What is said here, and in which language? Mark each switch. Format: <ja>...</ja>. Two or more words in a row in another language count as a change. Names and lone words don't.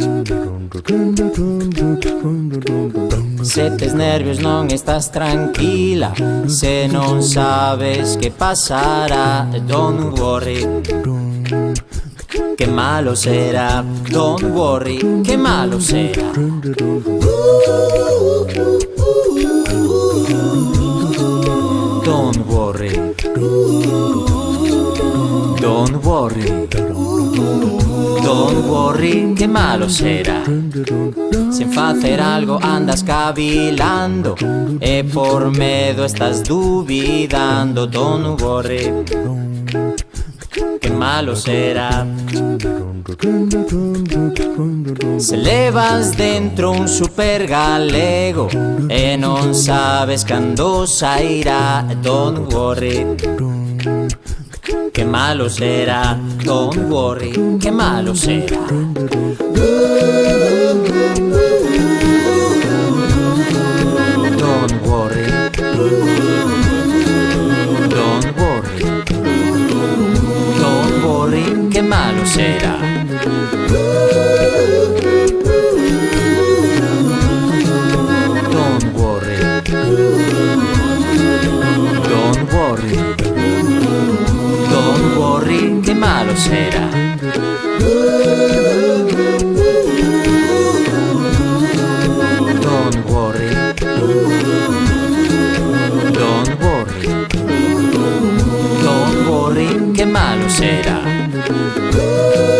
<gl>Se tes nervios non estás tranquila, se non sabes que pasará,</gl> <en>don't worry,</en> <gl>que malo será.</gl> <en>Don't worry,</en> <gl>que malo será.</gl> <en>Don't worry, don't worry, don't worry,</en> <gl>que malo será. Sen facer algo andas cavilando e por medo estás duvidando.</gl> <en>Don't worry,</en> <gl>que malo será. Se levas dentro un super galego e non sabes cando sairá,</gl> <en>don't worry,</en> <gl>que malo será.</gl> <en>Don't worry,</en> <gl>que malo será.</gl> <en>Don't worry, don't worry, don't worry,</en> <gl>que malo será.</gl> <en>Don't worry, don't worry, don't worry,</en> <gl>que malo será.</gl> <en>Don't worry, don't worry, don't worry,</en> <gl>que malo será.</gl>